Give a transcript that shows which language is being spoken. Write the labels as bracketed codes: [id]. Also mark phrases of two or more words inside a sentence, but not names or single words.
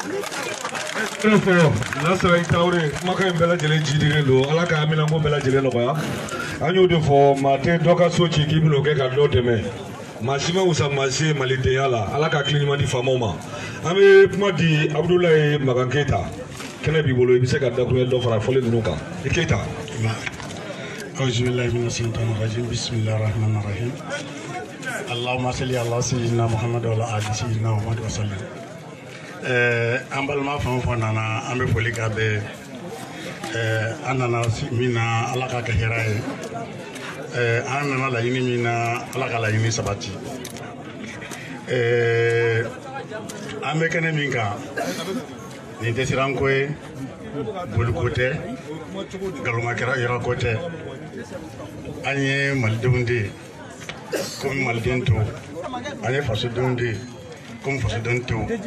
[bm] n'a sera i Tarawele kumakan in bɛɛ lajɛlen jidilen don ala ka haminako bɛɛ lajɛlen nɔgɔya an y'o de fɔ maa tɛ dɔ ka so ci k'i bɛn'o kɛ ka dɔ dɛmɛ maa si ma wusa maa si ye malidenya la ala ka hakili ɲuman di faamaw ma an bɛ kuma di Abudulayi Makan Keyita kɛnɛ b'i bolo i bɛ se ka dakuruɲɛ dɔ fara fɔli ninnu kan i Keyita. [ar] أعوذ بالله من الشيطان الرجيم بسم الله الرحمن الرحيم اللهم صل على سيدنا محمد وعلى آل سيدنا محمد وسلم [bm] an balima fɛn o fɛn nana an bɛ foli k'a bɛɛ an nana min na ala k'a kɛ hɛrɛ ye an nana laɲini min na ala ka laɲini sabati an bɛ kɛnɛ min kan nin tɛ siranko ye boliko tɛ ngalonmakɛra yɔrɔ ko tɛ an ye malidenw de ye komi maliden to an ye fasodenw de ye komi fasoden to